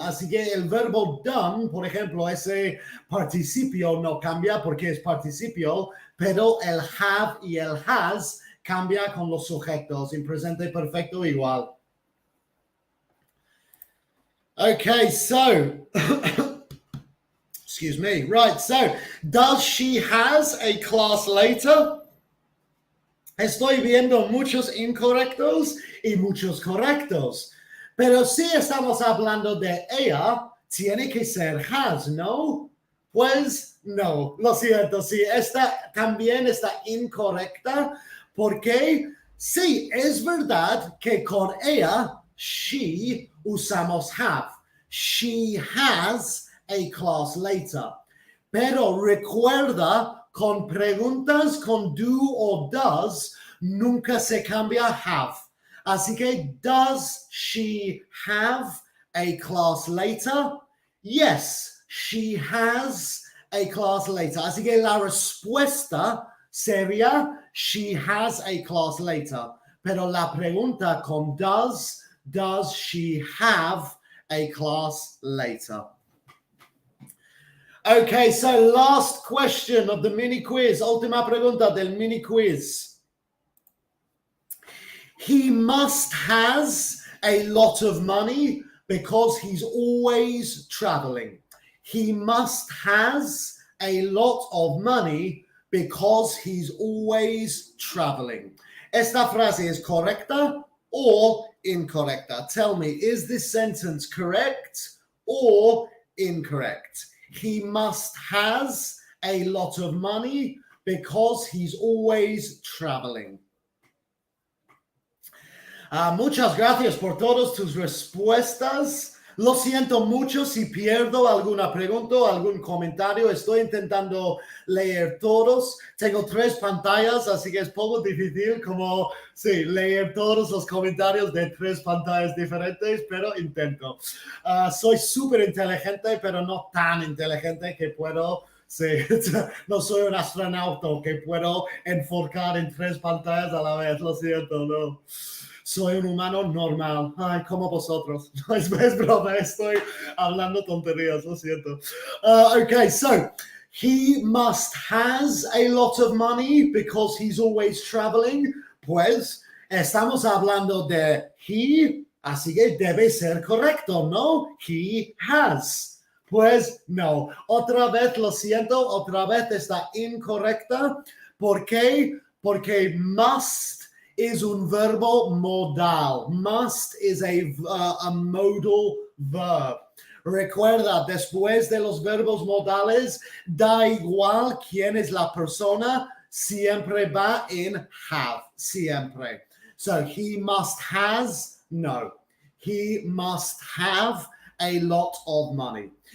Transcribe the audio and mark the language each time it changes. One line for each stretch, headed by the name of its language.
Spanish: Así que el verbo done, por ejemplo, ese participio no cambia porque es participio, pero el have y el has cambia con los sujetos. En presente perfecto igual.
English: Okay, so, excuse me. Right, so, does she has a class later?
Spanish: Estoy viendo muchos incorrectos y muchos correctos. Pero si estamos hablando de ella, tiene que ser has, ¿no? Pues no, lo siento, sí, esta también está incorrecta. Porque sí, es verdad que con ella,
English: she,
Spanish: usamos have.
English: She has a class later.
Spanish: Pero recuerda, con preguntas con do o does, nunca se cambia have.
English: Así que, does she have a class later? Yes, she has a class later.
Spanish: Así que la respuesta sería,
English: she has a class later.
Spanish: Pero la pregunta con
English: does she have a class later? Okay, so last question of the mini quiz.
Spanish: Última pregunta del mini quiz.
English: He must has a lot of money because he's always traveling. He must has a lot of money because he's always traveling.
Spanish: Esta frase is correcta or incorrecta?
English: Tell me, is this sentence correct or incorrect? He must has a lot of money because he's always traveling.
Spanish: Muchas gracias por todas tus respuestas. Lo siento mucho si pierdo alguna pregunta o algún comentario. Estoy intentando leer todos. Tengo 3 pantallas, así que es poco difícil como leer todos los comentarios de 3 pantallas diferentes, pero intento. Soy súper inteligente, pero no tan inteligente que puedo... no soy un astronauta que puedo enfocar en 3 pantallas a la vez. Lo siento, no. Soy un humano normal, como vosotros. No, es broma, estoy hablando tonterías, lo siento.
English: Okay, so he must has a lot of money because he's always traveling.
Spanish: Pues estamos hablando de
English: he,
Spanish: así que debe ser correcto, ¿no?
English: He has.
Spanish: Pues no, otra vez lo siento, otra vez está incorrecta. ¿Por qué? Porque
English: must is
Spanish: un verbo modal.
English: Must is a modal verb.
Spanish: Recuerda, después de los verbos modales, da igual quién es la persona, siempre va en have, siempre.
English: So, he must has, no. He must have a lot of money.